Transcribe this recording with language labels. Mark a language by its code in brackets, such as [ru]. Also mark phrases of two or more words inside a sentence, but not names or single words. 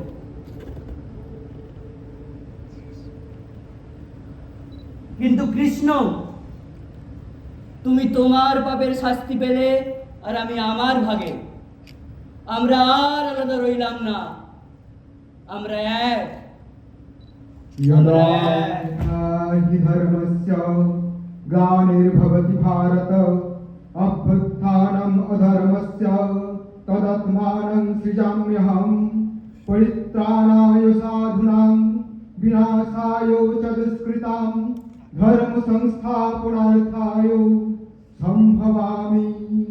[bn] কিন্তু কৃষ্ণ, তুমি তোমার পাপের শাস্তি পেলে আর আমি আমার ভাগে। আমরা আর আলাদা রইলাম না, আমরা এক। [sa] यदा हि धर्मस्य ग्लानिर्भवति भारत अभ्युत्थानम् अधर्मस्य तदात्मानं सृजाम्यहं परित्राणाय साधूनां विनाशाय च दुष्कृतां धर्म संस्थापनार्थाय सम्भवामि।